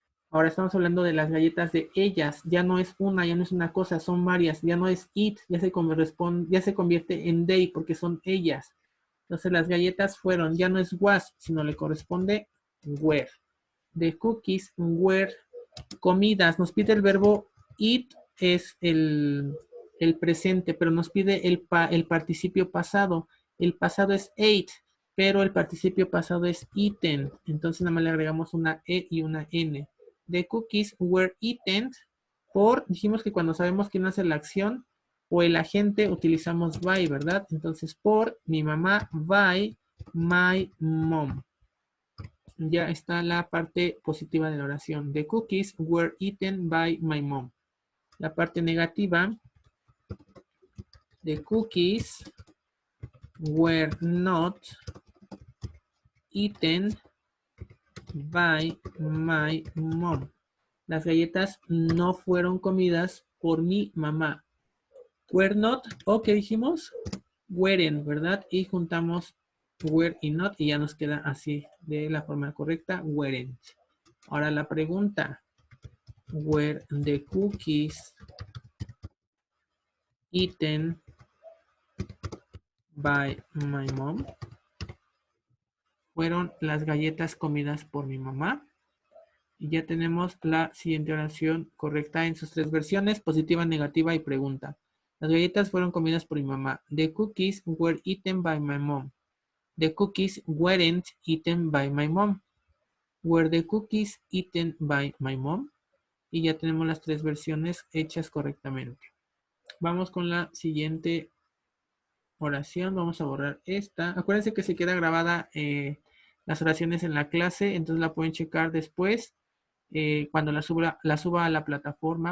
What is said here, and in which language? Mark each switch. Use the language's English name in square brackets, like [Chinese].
[Spanish] Ahora estamos hablando de las galletas de ellas. Ya no es una, ya no es una cosa, son varias. Ya no es it, ya se convierte en they porque son ellas. Entonces las galletas fueron, ya no es was, sino le corresponde were. [English] The cookies were comidas. [Spanish] Nos pide el verbo eat, es el presente, pero nos pide el participio pasado. El pasado es ate, pero el participio pasado es eaten. Entonces nada más le agregamos una E y una N. [English] The cookies were eaten [Spanish] por, dijimos que cuando sabemos quién hace la acción o el agente utilizamos by, ¿verdad? Entonces por mi mamá, [English] by my mom. [Spanish] Ya está la parte positiva de la oración. [English] The cookies were eaten by my mom. [Spanish] La parte negativa, [English] the cookies were not eaten by my mom. [Spanish] Las galletas no fueron comidas por mi mamá. Were not, o ¿qué dijimos? Weren't, ¿verdad? Y juntamos were y not y ya nos queda así de la forma correcta, weren't. Ahora la pregunta, [English] were the cookies eaten by my mom? [Spanish] Fueron las galletas comidas por mi mamá. Y ya tenemos la siguiente oración correcta en sus tres versiones, positiva, negativa y pregunta. Las galletas fueron comidas por mi mamá. [English] The cookies were eaten by my mom. The cookies weren't eaten by my mom. Were the cookies eaten by my mom? [Spanish] Y ya tenemos las tres versiones hechas correctamente. Vamos con la siguiente oración. Vamos a borrar esta. Acuérdense que se queda grabada las oraciones en la clase, entonces la pueden checar después cuando la suba a la plataforma.